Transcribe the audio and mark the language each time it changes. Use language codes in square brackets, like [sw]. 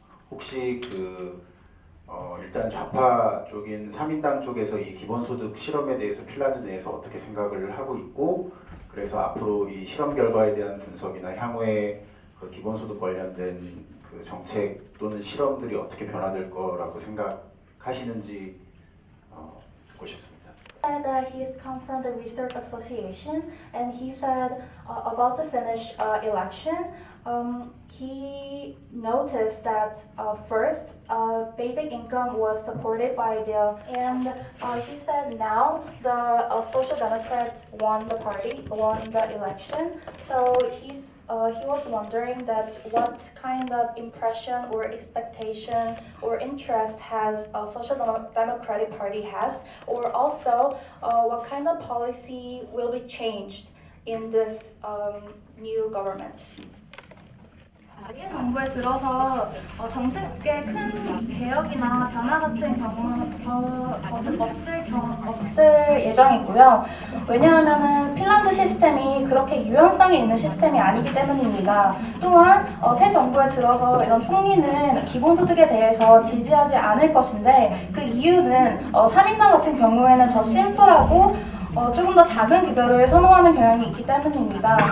[ko] 혹시 일단 좌파 쪽인 3인당 쪽에서 이 기본소득 실험에 대해서 핀란드 내에서 어떻게 생각을 하고 있고 그래서 앞으로 이 실험 결과에 대한 분석이나 향후에 기본소득 관련된 정책 또는 실험들이 어떻게 변화될 거라고 생각하시는지 듣고 싶습니다. [en] That he's come from the Research Association, and he said about the Finnish election. He noticed that first, basic income was supported by and he said now the Social Democrats won the election. So he was wondering that what kind of impression or expectation or interest has a Social Democratic Party has, or also what kind of policy will be changed in this new government. [ko] 이 정부에 들어서 정책의 큰 개혁이나 변화 같은 것은 없을 예정이고요. 왜냐하면은 핀란드 시스템이 그렇게 유연성이 있는 시스템이 아니기 때문입니다. 또한 새 정부에 들어서 이런 총리는 기본소득에 대해서 지지하지 않을 것인데 그 이유는 3인당 같은 경우에는 더 심플하고 조금 더 작은 급여를 선호하는 경향이 있기 때문입니다.